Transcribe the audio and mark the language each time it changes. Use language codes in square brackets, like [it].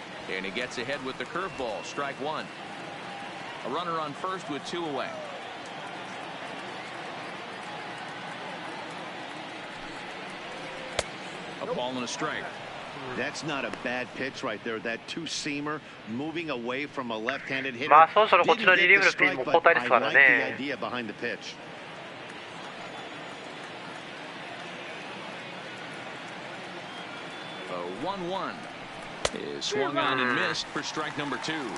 [en] And he gets ahead with the curveball, strike 1. A runner on first with 2 away. A ball and a strike. That's not a bad pitch right there. That 2-seamer moving away from a left-handed hitter. [ja] まあそろそろこっちのリリーフのピンも交代ですからね。 [en] I like the idea behind the pitch. A 1-1 is swung on and missed for strike number 2.